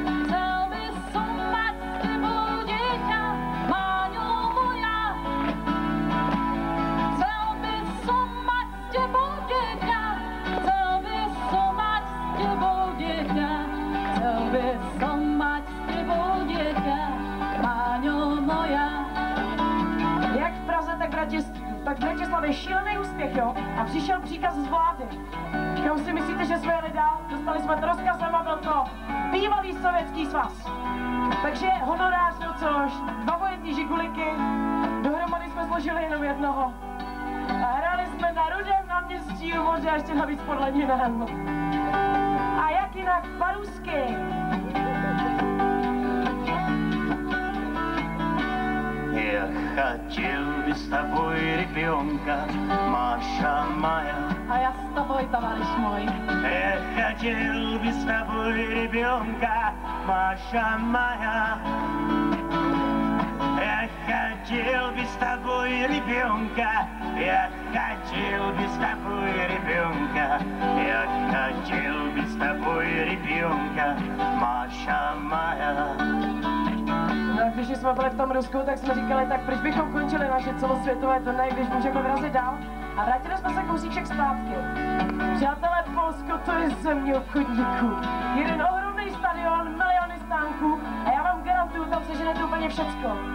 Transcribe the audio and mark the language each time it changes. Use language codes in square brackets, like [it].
[sk] Chcel by som mať s tebou dieťa, Máňo moja. Chcel by som mať s tebou dieťa, chcel by som mať s tebou dieťa, chcel by som mať s tebou dieťa, Máňo moja. [cs] Jak v Praze, tak v Bratislavě šílený úspěch, jo? A přišel příkaz z vlády. Kam si myslíte, že jsme jeli dál? Dostali jsme to rozkazem a byl to bývalý Sovětský svaz. Takže honorář, no což, 2 vojenní žiguliky, dohromady jsme složili jenom jednoho. A hráli jsme na Rudém náměstí u moře a ještě navíc pod Leninem. A jak jinak parusky. [ru] Я хотел бы с тобой ребенка, Маша моя. [cs] A já s tebou, tovaryš můj. [ru] Я хотел бы с тобой ребенка, Маша моя. Я хотел бы с тобой ребенка, я хотел бы с тобой ребенка, я хотел бы с тобой ребенка, Маша моя. [cs] No, když jsme byli v tom Rusku, tak jsme říkali, tak proč bychom končili naše celosvětové turné, když můžeme vyrazit dál. A vrátili jsme se kousíček zpátky. Přátelé, Polsko, to je země obchodníků. Jeden ohromný stadion, miliony stánků a já vám garantuju, tam seženete úplně všecko.